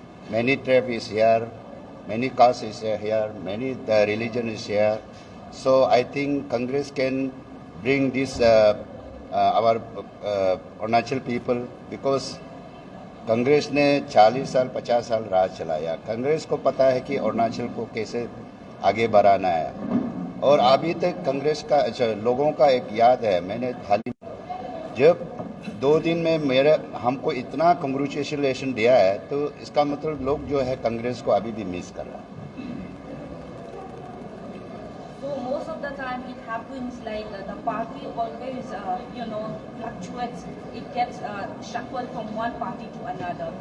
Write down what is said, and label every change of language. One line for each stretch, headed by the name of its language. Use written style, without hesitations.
English: Many tribe is here, many caste is here, many religion is here. So I think Congress can bring this our Arunachal people, because
Hindi: Congress ने 40 साल 50 साल राज चलाया। कांग्रेस को पता है कि अरुणाचल को कैसे आगे बढ़ाना है, और अभी तक कांग्रेस का लोगों का एक याद है, मैंने हाल ही जब 2 दिन में हमको इतना कंग्रेचुलेशन दिया है, तो इसका मतलब लोग जो है कांग्रेस को अभी भी मिस कर रहा है।
English: So most of the time it happens like the party always fluctuates. It gets shuffled from one party to another.